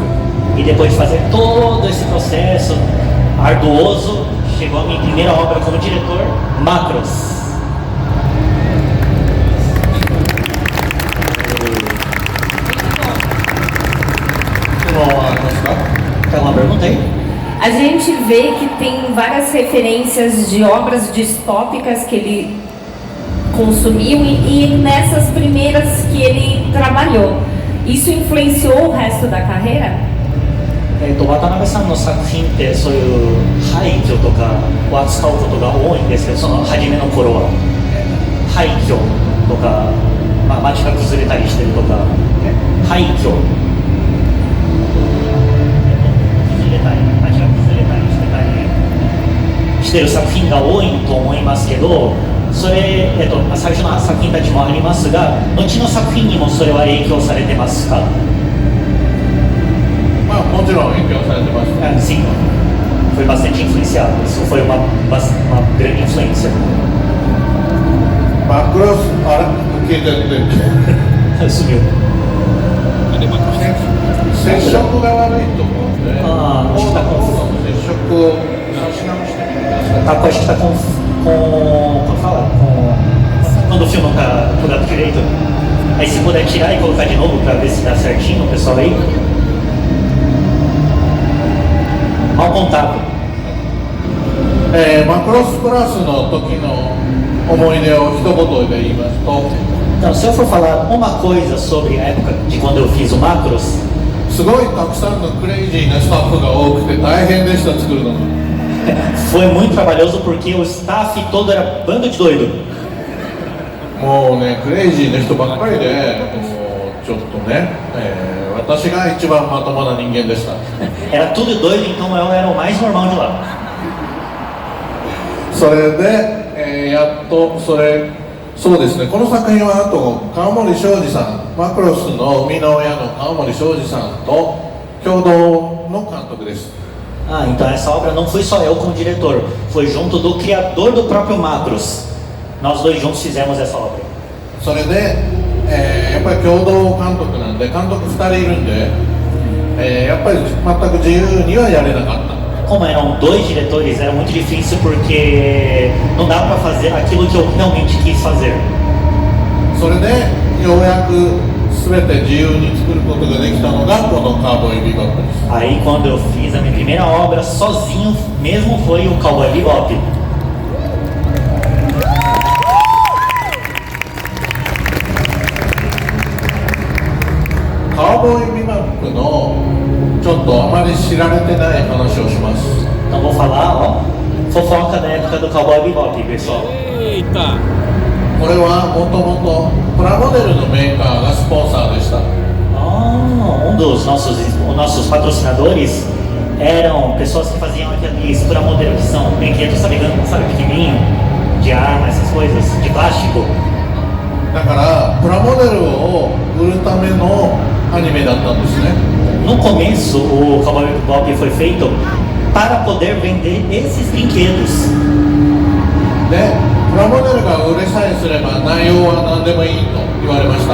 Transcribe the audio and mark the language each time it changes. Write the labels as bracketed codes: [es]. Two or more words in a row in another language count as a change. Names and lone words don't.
[pt] E depois de fazer todo esse processo arduoso, chegou a minha primeira obra como diretor, Macros. [ja] 質問はありますか？ [pt] Tem alguma pergunta aí? A gente vê que tem várias referências de obras distópicas que ele consumiu e nessas primeiras que ele trabalhou. Isso influenciou o resto da carreira? [ja] 渡辺さんの作品ってそういう廃墟とかを扱うことが多いんですけど、その初めの頃は廃墟とか、街が崩れたりしてるとか、廃墟崩れたり街が崩れたりしてる作品が多いと思いますけど、それ、最初の作品たちもありますが、後の作品にもそれは影響されてますか？もちろん影響されてます。 [pt] Sim, foi bastante influenciado. Isso foi uma grande influência. [ja] マクロスあれ聞いてる [pt] Sumiu. [ja] 接触が悪いと思うんで、あーコードの接触を差し直してみてください。 [pt] Acho que está como fala? Quando o fio não está plugado direito. Aí se puder tirar e colocar de novo para ver se dá certinho, o pessoal aí. Mau contato. [ja] マクロスプラスの時の思い出を一言で言いますと、 [pt] Então, se eu for falar uma coisa sobre a época de quando eu fiz o Macros, [ja] すごいたくさんのクレイジーなスタッフが多くて大変でした作るのが。 [pt] foi muito trabalhoso porque o staff todo era bando de doido. [ja] もうねクレイジーな人ばっかりで、もうちょっとね、私が一番まともな人間でした。 [pt] Era tudo doido, então eu era o mais normal de lá. [ja] それで、やっとそうですね、この作品はあと川森昌司さん、マクロスの生みの親の川森昌司さんと共同の監督です。 [pt] Ah, então essa obra não fui só eu como diretor, foi junto do criador do próprio Macros. Nós dois juntos fizemos essa obra. [ja] それで、やっぱり共同監督なんで監督2人いるんで、やっぱり全く自由にはやれなかった。 [pt] Como eram dois diretores, era muito difícil porque não dava para fazer aquilo que eu realmente quis fazer. [ja] それでようやく全て自由に作ることができたのがこのカーボーイビバップです。 [pt] Aí quando eu fiz a minha primeira obra sozinho mesmo foi o Cowboy Bebop. [ja] カーボーイビバップのちょっとあまり知られてない話をします。 [pt] Então vou falar, ó, fofoca da época do Cowboy Bebop, pessoal. Eita! [ja] これはもともとプラモデルのメーカーがスポンサーでした。 [pt] Um dos nossos patrocinadores eram pessoas que faziam aqueles pramodelo que são brinquedos, sabe pequenininho, de arma, essas coisas, de plástico. [ja] だからプラモデルを売るためのアニメだったんですね。 [pt] No começo, o Cowboy Bebop foi feito para poder vender esses brinquedos. [ja] で、プラモデルが売れさえすれば内容は何でもいいと言われました。